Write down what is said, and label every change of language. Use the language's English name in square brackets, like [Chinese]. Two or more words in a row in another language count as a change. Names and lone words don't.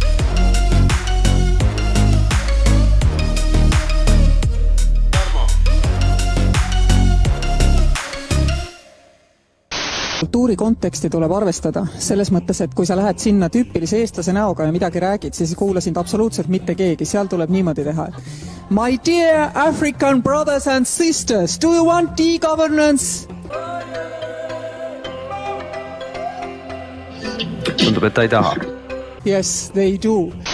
[Estonian] Tarmo. Kultuuri konteksti tuleb arvestada selles mõttes, et kui sa lähed sinna tüüpilise eestlase näoga ja midagi räägid, siis ei kuula sind absoluutselt mitte keegi. Seal tuleb niimoodi teha. [English] My dear African brothers and sisters, do you want e-governance? [Estonian] Tundub, et ta ei taha. [English] Yes, they do.